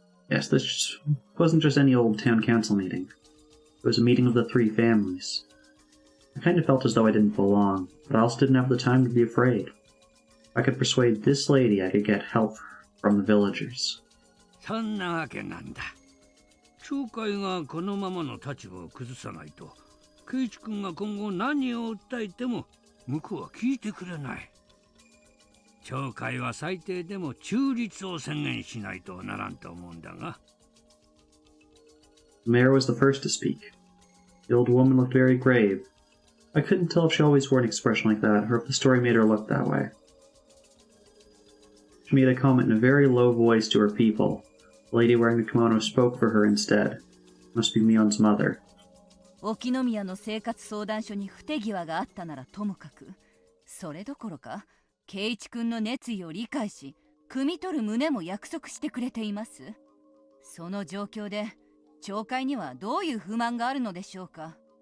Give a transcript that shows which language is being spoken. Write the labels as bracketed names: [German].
[English] Yes, this wasn't just any old town council meeting. It was a meeting of the 3 families. I kind of felt as though I didn't belong, but I also didn't have the time to be afraid. If I could persuade this lady, I could get help from the villagers. [Japanese] そんなわけなんだ。町会がこのままの立場を崩さないと、圭一君が今後何を訴えても向こうは聞いてくれない。町会は最低でも中立を宣言しないとならんと思うんだが。 [English] The mayor was the first to speak. The old woman looked very grave. I couldn't tell if she always wore an expression like that, or if the story made her look that way. She made a comment in a very low voice to her people. The lady wearing the kimono spoke for her instead. It must be Mion's mother. [Japanese] 沖宮の生活相談所に不手際があったならともかく、それどころか圭一君の熱意を理解し汲み取る旨も約束してくれています。その状況で町会にはどういう不満があるのでしょうか。